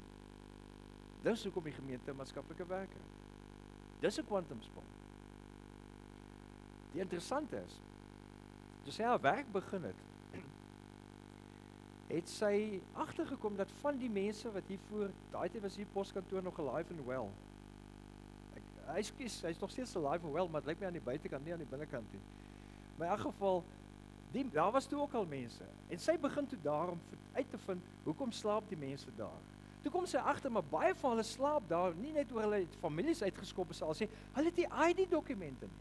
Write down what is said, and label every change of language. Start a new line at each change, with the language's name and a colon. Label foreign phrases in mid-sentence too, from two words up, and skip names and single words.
Afrikaans: Dis hoekom die gemeente 'n maatskaplike werker het. Dis 'n kwantumsprong. Die interessante is, toe sy haar werk begin het sy agtergekom dat van die mense wat hier voor, daai tyd was hier poskantoor nog
English: alive and well.
Afrikaans: Hy's nog steeds
English: alive and well,
Afrikaans: maar dit lyk my aan die buitekant, nie aan die binnekant nie. Maar in elk geval, daar was toe ook al mense, en sy begin toe daar om uit te vind, hoekom slaap die mense daar? Toe kom sy agter, maar baie van hulle slaap daar, nie net oor hulle families uitgeskop is, al sê, hulle het die ID-dokumente nie.